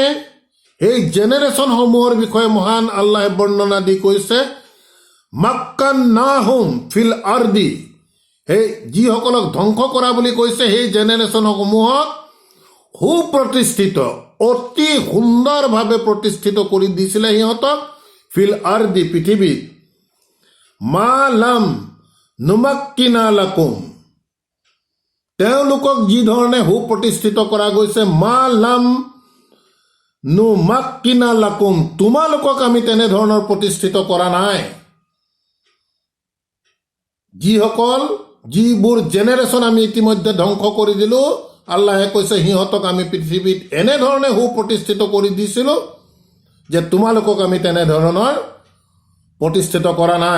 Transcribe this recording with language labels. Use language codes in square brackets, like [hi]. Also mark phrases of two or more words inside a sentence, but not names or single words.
[as] এই জেনেৰেশ্যন সমূহৰ বিষয়ে মহান আল্লাহে বৰ্ণনা দি কৈছে, [ar] مكناهم في الأرض, [as] সেই যিসকলক ধ্বংস কৰা বুলি কৈছে সেই জেনেৰেশ্যন সমূহক সুপ্ৰতিষ্ঠিত, অতি সুন্দৰভাৱে প্ৰতিষ্ঠিত কৰি দিছিলে সিহঁতক [ar] في الأرض, [as] পৃথিৱীত। [ar] ما لم نمكن لكم, [as] তেওঁলোকক যি ধৰণে সুপ্ৰতিষ্ঠিত কৰা গৈছে, [ar] ما لم نمكن لكم, [as] তোমালোকক আমি তেনেধৰণৰ প্ৰতিষ্ঠিত কৰা নাই। যিবোৰ জেনেৰেশ্যন আমি ইতিমধ্যে ধ্বংস কৰি দিলো, আল্লাহে কৈছে সিহঁতক আমি পৃথিৱীত এনেধৰণে সুপ্ৰতিষ্ঠিত কৰি দিছিলো যে তোমালোকক আমি তেনেধৰণৰ প্ৰতিষ্ঠিত কৰা নাই।